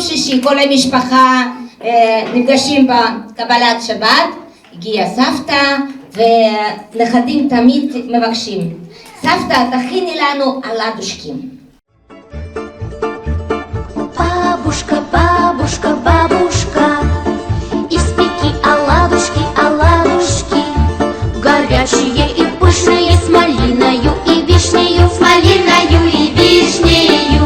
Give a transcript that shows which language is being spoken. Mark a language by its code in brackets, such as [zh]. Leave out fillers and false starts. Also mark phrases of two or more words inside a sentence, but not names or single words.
[he] שישי כל המשפחה נפגשים בקבלת שבת, הגיעה סבתא ונכדים תמיד מבקשים, סבתא תכיני לנו אладушки. [ru] Бабушка, бабушка, бабушка, испеки оладушки, оладушки, горячие и пышные, с малиною и вишнею, с малиною и вишнею.